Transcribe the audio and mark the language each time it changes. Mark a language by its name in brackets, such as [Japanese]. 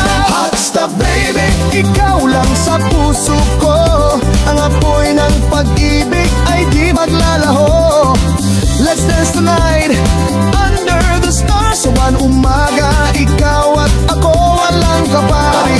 [English] Hot stuff baby, [Filipino] ikaw lang sa puso ko. Ang apoy ng pag-ibig ay di maglalaho. [English] Let's dance tonight under the stars. [Filipino] Sa one umaga, ikaw at ako walang kapares.